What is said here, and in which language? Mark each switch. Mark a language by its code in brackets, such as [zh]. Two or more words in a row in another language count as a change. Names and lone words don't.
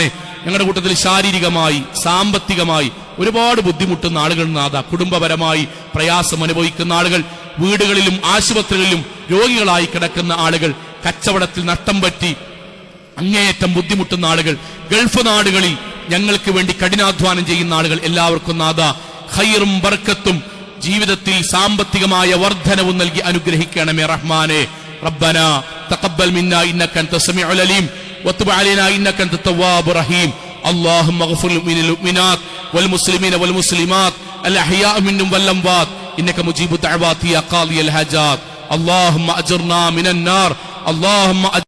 [ml] ഞങ്ങളുടെ കൂട്ടത്തിൽ ശാരീരികമായി സാമ്പത്തികമായി ഒരുപാട് ബുദ്ധിമുട്ടുന്ന ആളുകൾ നാഥ, കുടുംബപരമായി പ്രയാസം അനുഭവിക്കുന്ന ആളുകൾ, വീടുകളിലും ആശുപത്രികളിലും രോഗികളായി കിടക്കുന്ന ആളുകൾ, കച്ചവടത്തിൽ നഷ്ടം പറ്റി അങ്ങേയറ്റം ബുദ്ധിമുട്ടുന്ന ആളുകൾ, ഗൾഫ് നാടുകളിൽ ഞങ്ങൾക്ക് വേണ്ടി കഠിനാധ്വാനം ചെയ്യുന്ന ആളുകൾ, എല്ലാവർക്കും നാഥ ഖൈറും ബർക്കത്തും ജീവിതത്തിൽ സാമ്പത്തികമായ വർധനവും നൽകി അനുഗ്രഹിക്കണമേ റഹ്മാനെ. [ar] ربنا تقبل منا إنك أنت السميع العليم وتب علينا إنك أنت التواب الرحيم. اللهم اغفر للمؤمنات والمسلمين والمسلمات الأحياء منهم والأموات إنك مجيب الدعوات يا قاضي الحاجات. اللهم أجرنا من النار. اللهم